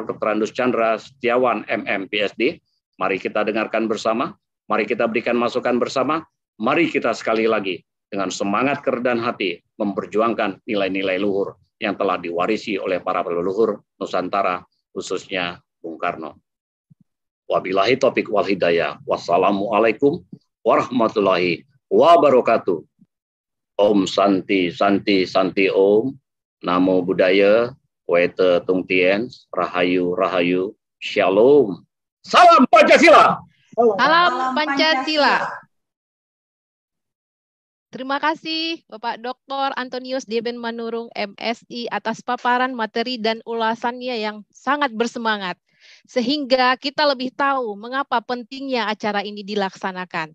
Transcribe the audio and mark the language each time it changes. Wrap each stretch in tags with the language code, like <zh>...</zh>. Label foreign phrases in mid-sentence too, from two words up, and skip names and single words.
<id>Andus Chandra Setiawan MM PSD. Mari kita dengarkan bersama, mari kita berikan masukan bersama, mari kita sekali lagi dengan semangat kerendahan hati memperjuangkan nilai-nilai luhur yang telah diwarisi oleh para leluhur Nusantara, khususnya Bung Karno.</id> <ar>وبالله التوفيق والهداية. والسلام عليكم ورحمة الله وبركاته.</ar> <sa>ॐ शान्ति शान्ति शान्ति ॐ.</sa> <pi>Namo Buddhaya. Wete Tung Tien.</pi> <jv>Rahayu Rahayu.</jv> <id>Shalom. Salam Pancasila. Salam Pancasila. Terima kasih Bapak Dr. Antonius Deben Manurung, MSI, atas paparan materi dan ulasannya yang sangat bersemangat. Sehingga kita lebih tahu mengapa pentingnya acara ini dilaksanakan.</id>